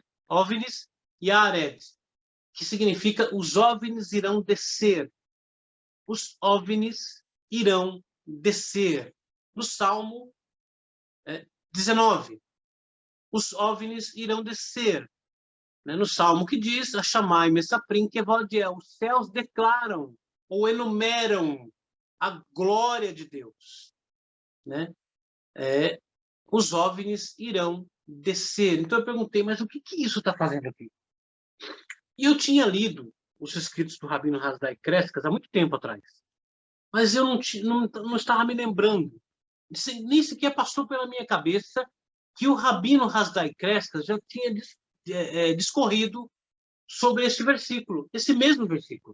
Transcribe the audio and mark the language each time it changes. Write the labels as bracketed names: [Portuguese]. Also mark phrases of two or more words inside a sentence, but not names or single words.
[Portuguese] OVNIs e Ared, que significa os OVNIs irão descer. Os OVNIs irão descer. No Salmo 19, os OVNIs irão descer. No Salmo que diz, [Hebrew] השמים מספרים כבוד אל, [Portuguese] os céus declaram ou enumeram a glória de Deus. Né? Os OVNIs irão descer. Então eu perguntei, mas o que isso está fazendo aqui? E eu tinha lido os escritos do Rabino Hasdai-Crescas há muito tempo atrás, mas eu não estava me lembrando, nem sequer passou pela minha cabeça que o Rabino Hasdai-Crescas já tinha discorrido sobre esse versículo, esse mesmo versículo.